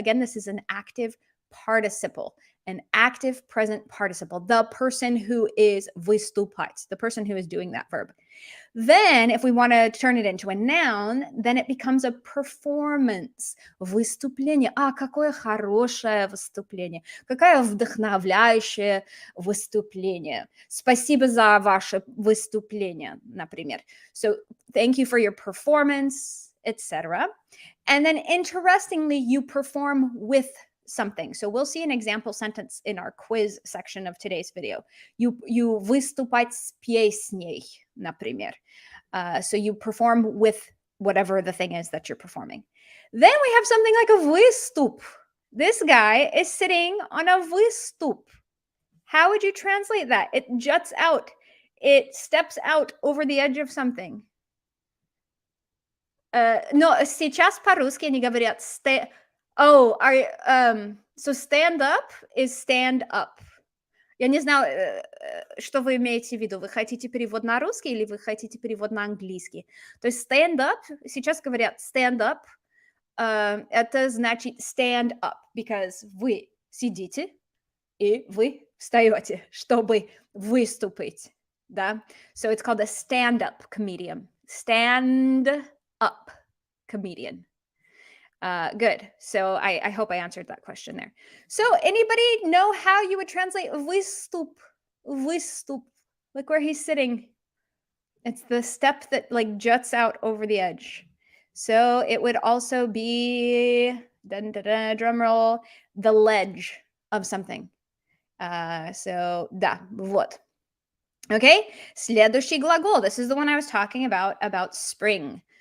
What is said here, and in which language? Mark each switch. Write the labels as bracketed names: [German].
[English] Again, this is an active participle, an active present participle, the person who is выступать, the person who is doing that verb. Then, if we want to turn it into a noun, then it becomes a performance. [Russian] Выступление. Какое хорошее выступление. Какое вдохновляющее выступление. Спасибо за ваше выступление, например. [English] So, thank you for your performance, etc. And then, interestingly, you perform with something. So we'll see an example sentence in our quiz section of today's video. You [Russian] выступать с песней, например. [English] So you perform with whatever the thing is that you're performing. Then we have something like a выступ. This guy is sitting on a выступ. How would you translate that? It juts out. It steps out over the edge of something. [Russian] Но сейчас по-русски они говорят [English] so stand up is stand up. [Russian] Я не знаю, что вы имеете в виду. Вы хотите перевод на русский или вы хотите перевод на английский? То есть stand up, сейчас говорят stand up, это значит stand up, because вы сидите и вы встаете, чтобы выступить. Да? [English] So it's called a stand-up comedian. Stand-up comedian. Good. So I hope I answered that question there. So anybody know how you would translate выступ? Выступ. Look where he's sitting. It's the step that like juts out over the edge. So it would also be, drum roll, the ledge of something. So [Russian] да, вот. [English] Okay, [Russian] следующий глагол. [English] This is the one I was talking about spring.